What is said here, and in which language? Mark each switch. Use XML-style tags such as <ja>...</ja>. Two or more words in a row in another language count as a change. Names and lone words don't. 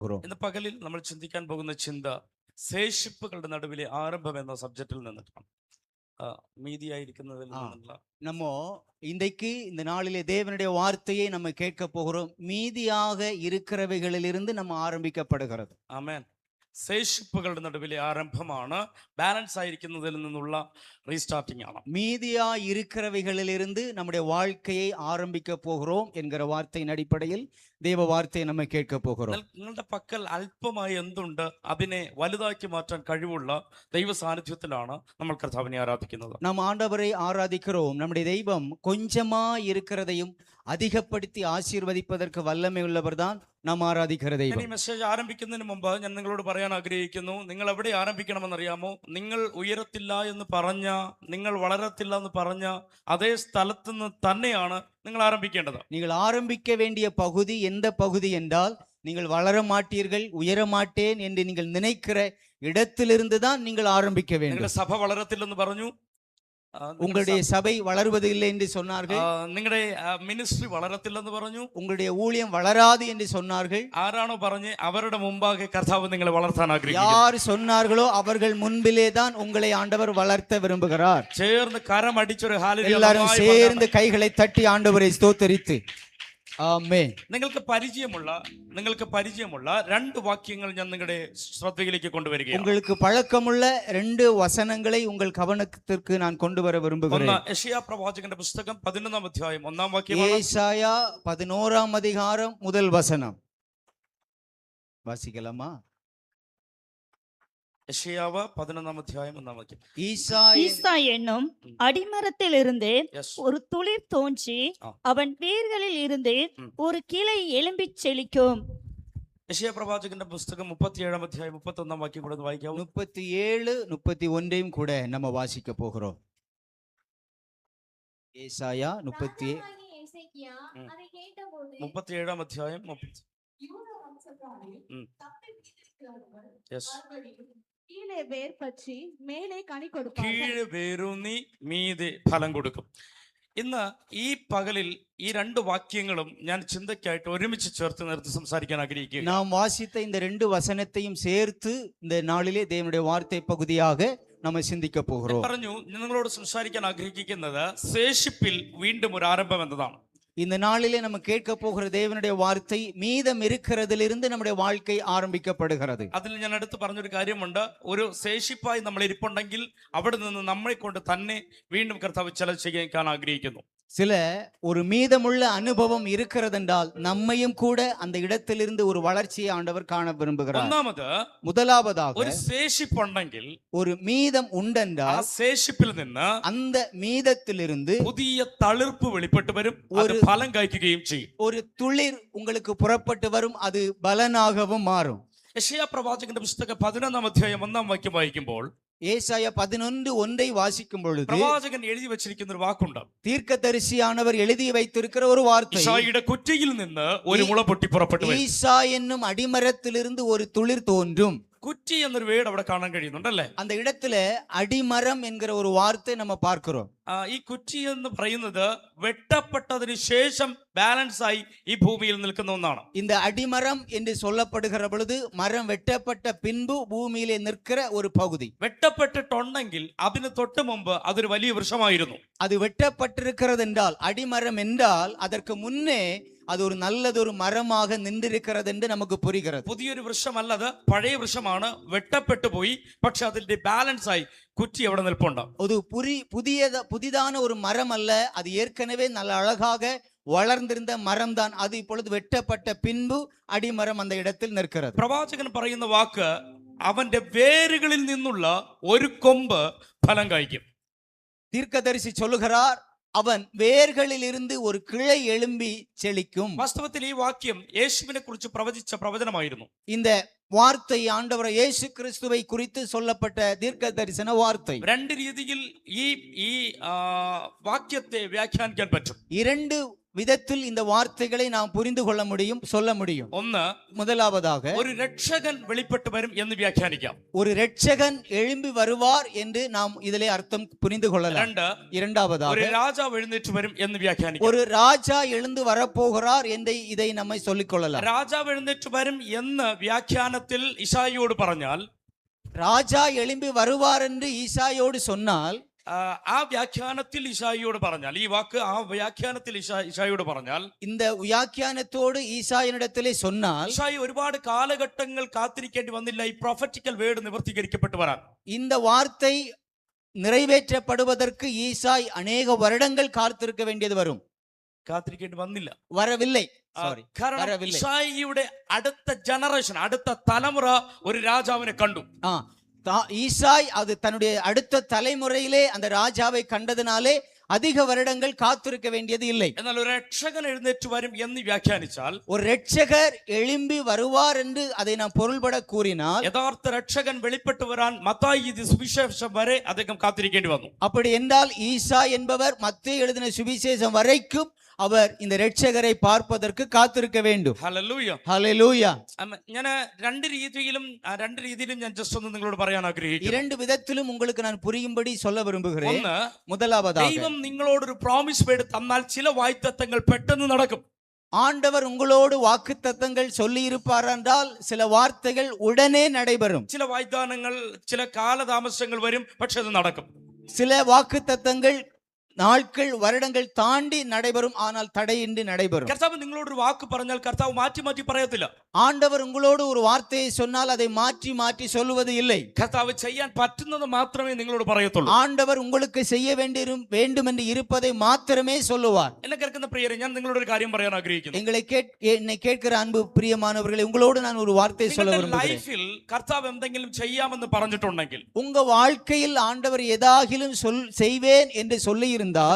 <ml>ഇന്ന് പകലിൽ നമ്മൾ ചിന്തിക്കാൻ പോകുന്ന ചിന്ത ശേഷിപ്പുകളുടെ നടുവിലെ ആരംഭം എന്ന സബ്ജക്റ്റിൽ നിന്നിട്ടാണ്.</ml> <ta>மீதியாயிருக்கிறதில் நின்னுள்ள நம்ம இன்றைக்கு இந்த நாளிலே தேவனுடைய வார்த்தையை நம்ம கேட்க போகிறோம். மீதியாக இருக்கிறவைகளிலிருந்து நம்ம ஆரம்பிக்கப்படுகிறது.</ta> <ml>ആമേൻ. ശേഷിപ്പുകളുടെ നടുവിലെ ആരംഭമാണ്. ബാലൻസ് ആയിരിക്കുന്നതിൽ നിന്നുള്ള റീസ്റ്റാർട്ടിംഗ് ആണ്.</ml> <ta>மீதியா இருக்கிறவைகளிலிருந்து நம்முடைய வாழ்க்கையை ஆரம்பிக்க போகிறோம் என்கிற வார்த்தையின் அடிப்படையில் தேவ வார்த்தையை நம்ம கேட்க போகிறோம்.</ta> <ml>നിങ്ങളുടെ പക്കൽ അല്പമായി എന്തുണ്ട് അതിനെ വലുതാക്കി മാറ്റാൻ കഴിവുള്ള ദൈവ സാന്നിധ്യത്തിലാണ് നമ്മൾ കർത്താവിനെ ആരാധിക്കുന്നത്.</ml> <ta>நாம் ஆண்டவரை ஆராதிக்கிறோம். நம்முடைய தெய்வம் கொஞ்சமா இருக்கிறதையும் அதிகப்படுத்தி ஆசீர்வதிப்பதற்கு வல்லமை உள்ளவர் தான்</ta> <ml>നാം ആരാധിക്കുന്ന ദൈവം. ഈ മെസ്സേജ് ആരംഭിക്കുന്നതിന് മുമ്പ് ഞാൻ നിങ്ങളോട് പറയാൻ ആഗ്രഹിക്കുന്നു, നിങ്ങൾ എവിടെ ആരംഭിക്കണമെന്നറിയാമോ? നിങ്ങൾ ഉയരത്തില്ല എന്ന് പറഞ്ഞ, നിങ്ങൾ വളരത്തില്ല എന്ന് പറഞ്ഞ അതേ സ്ഥലത്ത് നിന്ന് തന്നെയാണ് നിങ്ങൾ ആരംഭിക്കേണ്ടത്.</ml> <ta>நீங்கள் ஆரம்பிக்க வேண்டிய பகுதி எந்த பகுதி என்றால், நீங்கள் வளர மாட்டீர்கள், உயர மாட்டேன் என்று நீங்கள் நினைக்கிற இடத்திலிருந்து தான் நீங்கள் ஆரம்பிக்க வேண்டும்.</ta> <ml>സഭ വളരത്തില്ലെന്ന് പറഞ്ഞു,</ml> <ta>உங்களுடைய சபை வளருவது இல்லை என்று சொன்னார்கள்.</ta> <ml>നിങ്ങളുടെ മിനിസ്ട്രി വളരത്തില്ലെന്ന് പറഞ്ഞു,</ml> <ta>உங்களுடைய ஊழியம் வளராது என்று சொன்னார்கள்.</ta> <ml>ആരാണോ പറഞ്ഞ് അവരുടെ മുമ്പാകെ കർത്താവ് നിങ്ങളെ വളർത്താൻ ആഗ്രഹിക്കുന്നു.</ml> <ta>யார் சொன்னார்களோ அவர்கள் முன்பிலே தான் உங்களை ஆண்டவர் வளர்த்த விரும்புகிறார்.</ta> <ml>ചേർന്ന് കരം അടിച്ചൊരു ഹല്ലേലൂയ,</ml> <ta>எல்லாரும் சேர்ந்து கைகளை தட்டி ஆண்டவரை ஸ்தோத்திரித்து ആമേൻ.</ta> <ml>നിങ്ങൾക്ക് പരിചയമുള്ള രണ്ട് വാക്യങ്ങൾ ഞാൻ നിങ്ങളുടെ ശ്രദ്ധയിലേക്ക് കൊണ്ടുവരികയാണ്.</ml> <ta>உங்களுக்கு பழக்கமுள்ள ரெண்டு வசனங்களை உங்கள் கவனத்திற்கு நான் கொண்டு வர விரும்புகிறேன்.</ta> <ml>യെശയ്യാ പ്രവാചകന്റെ പുസ്തകം 11-ാം അധ്യായം 1-ാം വാക്യമാണ്.</ml> <ta>യേശയ്യാ 11-ാം அதிகாரம் முதல் வசனம் வாசிக்கலாமா?</ta> <ml>യെശയ്യാവ് 11-ാം അധ്യായം 1-ാം വാക്യം.</ml> <ta>ஈசா என்னும் அடிமரத்திலிருந்து ஒரு துளிர் தோன்றி அவன் வேர்களில் இருந்து ஒரு கிளை எழும்பிச் செழிக்கும்.</ta> <ml>യെശയ്യാ പ്രവാചകന്റെ പുസ്തകം 37-ാം അധ്യായം 31-ാം വാക്യം കൂടെ വായിക്കാമോ?</ml> <ta>37, 31 கூட நம்ம வாசிக்க போகிறோம்.</ta> <ml>യേശയ്യാ 37-ാം അധ്യായം</ml> <ta>கீழே வேர் பற்றி மேலே கனி கொடுக்கும்,</ta> <ml>കീഴ് വേരൂന്നി മീതെ ഫലം കൊടുക്കും. ഇന്ന് ഈ പകലിൽ ഈ രണ്ട് വാക്യങ്ങളും ഞാൻ ചിന്തയ്ക്കായിട്ട് ഒരുമിച്ച് ചേർത്ത് നിർത്തി സംസാരിക്കാൻ ആഗ്രഹിക്കുക.</ml> <ta>നാം വാസിத்த இந்த ரெண்டு வசனத்தையும் சேர்த்து இந்த நாளிலே தேவனுடைய வார்த்தை பகுதியாக நம்ம சிந்திக்க போகிறோம்.</ta> <ml>പറഞ്ഞു, നിങ്ങളോട് സംസാരിക്കാൻ ആഗ്രഹിക്കുന്നത് ശേഷിപ്പിൽ വീണ്ടും ഒരു ആരംഭം എന്നതാണ്.</ml> <ta>இந்த நாளிலே நம்ம கேட்க போகிற தேவனுடைய வார்த்தை மீதம் இருக்கிறதிலிருந்து நம்முடைய வாழ்க்கை ஆரம்பிக்கப்படுகிறது.</ta> <ml>അതിൽ ഞാൻ അടുത്ത് പറഞ്ഞൊരു കാര്യമുണ്ട്. ഒരു ശേഷിപ്പായി നമ്മൾ ഇരിപ്പുണ്ടെങ്കിൽ അവിടെ നിന്ന് നമ്മളെ കൊണ്ട് തന്നെ വീണ്ടും കർത്താവ് ചിലത് ചെയ്യാൻ ആഗ്രഹിക്കുന്നു.</ml> <ta>சில ஒரு மீதமுள்ள அனுபவம் இருக்கிறதென்றால் நம்மையும் கூட அந்த இடத்திலிருந்து ஒரு வளர்ச்சியை ஆண்டவர் காண விரும்புகிறார். முதலாவதாக</ta> <ml>ഒരു ശേഷിപ്പുണ്ടെങ്കിൽ,</ml> <ta>ஒரு மீதம் உண்டென்றால்</ta> <ml>ആ ശേഷിപ്പിൽ നിന്ന്</ml> <ta>அந்த மீதத்திலிருந்து</ta> <ml>പുതിയ തളിർപ്പ് വെളിപ്പെട്ട് വരും, ഒരു ഫലം കായ്ക്കുകയും ചെയ്യും.</ml> <ta>ஒரு துளிர் உங்களுக்கு புறப்பட்டு வரும், அது பலனாகவும் மாறும்.</ta> <ml>യെശയ്യാ പ്രവാചകന്റെ പുസ്തകം 11-ാം അധ്യായം 1-ാം വാക്യം വായിക്കുമ്പോൾ,</ml> <ta>ஏசாயா 11:1 வாசிக்கும் பொழுது</ta> <ml>പ്രവാചകൻ എഴുതി വെച്ചിരിക്കുന്ന ഒരു വാക്കുണ്ട്.</ml> <ta>தீர்க்கதரிசியானவர் எழுதி வைத்திருக்கிற ஒரு வார்த்தை.</ta> <ml>ஈசாയുടെ കുറ്റിയിൽ നിന്ന് ഒരു മുള പൊട്ടി പുറപ്പെട്ടു വരും.</ml> <ta>ஈசா என்னும் அடிமரத்திலிருந்து ஒரு துளிர் தோன்றும்.</ta> <ml>കുറ്റി എന്നൊരു വേർഡ് അവിടെ കാണാൻ കഴിയുന്നുണ്ടല്ലേ?</ml> <ta>அந்த இடத்துல அடிமரம் என்கிற ஒரு வார்த்தை நம்ம பார்க்கிறோம்.</ta> <ml>ഈ കുറ്റി എന്ന് പറയുന്നത് വെട്ടപ്പെട്ടതിന് ശേഷം ബാലൻസ് ആയി ഈ ഭൂമിയിൽ നിൽക്കുന്ന ഒന്നാണ്.</ml> <ta>இந்த அடிமரம் என்று சொல்லப்படுகிற பொழுது மரம் வெட்டப்பட்ட பின்பு பூமியிலே நிற்கிற ஒரு பகுதி.</ta> <ml>വെട്ടപ്പെട്ടിട്ടുണ്ടെങ്കിൽ അതിന് തൊട്ട് മുമ്പ് അതൊരു വലിയ വൃക്ഷമായിരുന്നു.</ml> <ta>அது வெட்டப்பட்டிருக்கிறது என்றால், அடிமரம் என்றால் அதற்கு முன்னே அது ஒரு நல்லதொரு மரமாக நின்றிருக்கிறது என்று நமக்கு புரிகிறது.</ta> <ml>പുതിയൊരു വൃക്ഷമല്ലത്, പഴയ വൃക്ഷമാണ്. വെട്ടപ്പെട്ടു പോയി, പക്ഷെ അതിന്റെ ബാലൻസ് ആയി കുറ്റി അവിടെ നിൽപ്പുണ്ട്.</ml> <ta>ஒரு புதிதான ஒரு மரம் அல்ல, அது ஏற்கனவே நல்ல அழகாக வளர்ந்திருந்த மரம் தான். அது இப்பொழுது வெட்டப்பட்ட பின்பு அடிமரம் அந்த இடத்தில் நிற்கிறது.</ta> <ml>പ്രവാചകൻ പറയുന്ന വാക്ക്, അവന്റെ വേരുകളിൽ നിന്നുള്ള ഒരു കൊമ്പ് ഫലം കായ്ക്കും.</ml> <ta>தீர்க்கதரிசி சொல்லுகிறார், அவன் வேர்களில் இருந்து ஒரு கிளை எழும்பி செழிக்கும்.</ta> <ml>വാസ്തവത്തിൽ ഈ വാക്യം യേശുവിനെ കുറിച്ച് പ്രവചിച്ച പ്രവചനമായിരുന്നു.</ml> <ta>இந்த வார்த்தை ஆண்டவர் இயேசு கிறிஸ்துவை குறித்து சொல்லப்பட்ட தீர்க்க தரிசன வார்த்தை.</ta> <ml>രണ്ട് രീതിയിൽ ഈ വാക്യത്തെ വ്യാഖ്യാനിക്കാൻ പറ്റും.</ml> <ta>இரண்டு விதத்தில் இந்த வார்த்தைகளை நாம் புரிந்து கொள்ள முடியும், சொல்ல முடியும்.</ta> <ml>ഒന്ന്,</ml> <ta>முதலாவதாக</ta> <ml>ഒരു രക്ഷകൻ വെളിപ്പെട്ട് വരും എന്ന് വ്യാഖ്യാനിക്കാം.</ml> <ta>ஒரு இரட்சகன் எழும்பி வருவார் என்று நாம் இதிலே அர்த்தம் புரிந்து கொள்ளலாம்.</ta> <ml>രണ്ട്,</ml> <ta>இரண்டாவதாக</ta> <ml>ഒരു രാജാവ് എഴുന്നേറ്റ് വരും എന്ന് വ്യാഖ്യാനിക്കാം.</ml> <ta>ஒரு ராஜா எழுந்து வரப்போகிறார் என்று இதை நம்மை சொல்லிக் கொள்ளலாம்.</ta> <ml>രാജാവ് എഴുന്നേറ്റ് വരും എന്ന് വ്യാഖ്യാനത്തിൽ ഇശായിയോട് പറഞ്ഞാൽ,</ml> <ta>ராஜா எழும்பி வருவார் என்று ஈசாயோடு சொன்னால்,</ta> <ml>ആ വ്യാഖ്യാനത്തിൽ ഇശായിയോട് പറഞ്ഞാൽ, ഈ വാക്ക് ആ വ്യാഖ്യാനത്തിൽ ഇശായിയോട് പറഞ്ഞാൽ,</ml> <ta>இந்த வியாக்கியானத்தோடு ஈசாயனிடத்திலே சொன்னால்,</ta> <ml>ഇശായി ഒരുപാട് കാലഘട്ടങ്ങൾ കാത്തിരിക്കേണ്ടി വന്നില്ല ഈ</ml> <en>prophetical word</en> <ml>നിവർത്തീകരിക്കപ്പെട്ടു വരാൻ.</ml> <ta>இந்த வார்த்தை நிறைவேற்றப்படுவதற்கு ஈசாய் அநேக வருடங்கள் காத்திருக்க வேண்டியது வரும்.</ta> <ml>കാത്തിരിക്കേണ്ടി വന്നില്ല.</ml> <ta>வரவில்லை. சாரி,</ta> <ml>കാരണം</ml> <ta>வரவில்லை.</ta> <ml>ഇശായിയുടെ അടുത്ത ജനറേഷൻ, അടുത്ത തലമുറ ഒരു രാജാവിനെ കണ്ടു.</ml> <ta>ஈசாய் அது தன்னுடைய அடுத்த தலைமுறையிலே அந்த ராஜாவை கண்டதினாலே அதிக வருடங்கள் காத்திருக்க வேண்டியது இல்லை.</ta> <ml>എന്നാൽ ഒരു രക്ഷകൻ എഴുന്നേറ്റ് വരും എന്ന് വ്യാഖ്യാനിച്ചാൽ,</ml> <ta>ஒரு രക്ഷகர் எழும்பி வருவார் என்று அதை நாம் பொருள்பட கூறினால்,</ta> <ml>യഥാർത്ഥ രക്ഷകൻ വെളിപ്പെട്ട് വരാൻ മത്തായി ഇത് സുവിശേഷം വരെ അദ്ദേഹം കാത്തിരിക്കേണ്ടി വന്നു.</ml> <ta>அப்படி என்றால் ஈசா என்பவர் மத்தேயு எழுதின சுவிசேஷம் வரைக்கும் அவர் இந்த രക്ഷകரை பார்ப்பதற்கு காத்திருக்க வேண்டும்.</ta> <ml>ഹല്ലേലൂയ.</ml> <ta>ஹல்லேலூயா.</ta> <ml>ഞാൻ രണ്ട് രീതിയിലും ഞാൻ ജസ്റ്റ് ഒന്ന് നിങ്ങളോട് പറയാൻ ആഗ്രഹിക്കുന്നു.</ml> <ta>இரண்டு விதத்திலும் உங்களுக்கு நான் புரியும்படி சொல்ல விரும்புகிறேன்.</ta> <ml>ഒന്ന്,</ml> <ta>முதலாவதாக,</ta> <ml>ദൈവം നിങ്ങളോട് ഒരു</ml> <en>promise word</en> <ml>തന്നാൽ ചില വാഗ്ദത്തങ്ങൾ പെട്ടെന്ന് നടക്കും.</ml> <ta>ஆண்டவர் உங்களோடு வாக்குத்தத்தங்கள் சொல்லி இருப்பார் என்றால் சில வார்த்தைகள் உடனே நடைபெறும்.</ta> <ml>ചില വാഗ്ദാനങ്ങൾ, ചില കാലതാമസങ്ങൾ വരും, പക്ഷെ അത് നടക്കും.</ml> <ta>சில வாக்குத்தத்தங்கள் நாட்கள் வருடங்கள் தாண்டி நடைபெறும், ஆனால் தடையின்றி நடைபெறும்.</ta> <ml>കർത്താവ് നിങ്ങളോട് ഒരു വാക്ക് പറഞ്ഞാൽ കർത്താവ് മാറ്റി മാറ്റി പറയത്തില്ല.</ml> <ta>ஆண்டவர் உங்களோடு ஒரு வார்த்தையை சொன்னால் அதை மாற்றி மாற்றி சொல்லுவது இல்லை.</ta> <ml>കർത്താവ് ചെയ്യാൻ പറ്റുന്നത് മാത്രമേ നിങ്ങളോട് പറയത്തുള്ളൂ.</ml> <ta>ஆண்டவர் உங்களுக்கு செய்ய வேண்டும் என்று இருப்பதை மாத்திரமே சொல்லுவார்.</ta> <ml>എന്നെ കേൾക്കുന്ന പ്രിയരെ, ഞാൻ നിങ്ങളോട് ഒരു കാര്യം പറയാൻ ആഗ്രഹിക്കുന്നു.</ml> <ta>என்னை கேட்கிற அன்பு பிரியமானவர்களே, உங்களோடு நான் ஒரு வார்த்தை சொல்ல விரும்புகிறேன்.</ta> <ml>ലൈഫിൽ കർത്താവ് എന്തെങ്കിലും ചെയ്യാമെന്ന് പറഞ്ഞിട്ടുണ്ടെങ്കിൽ,</ml> <ta>உங்க வாழ்க்கையில் ஆண்டவர் ஏதாகிலும் செய்வேன் என்று சொல்லி இருந்தால்,</ta>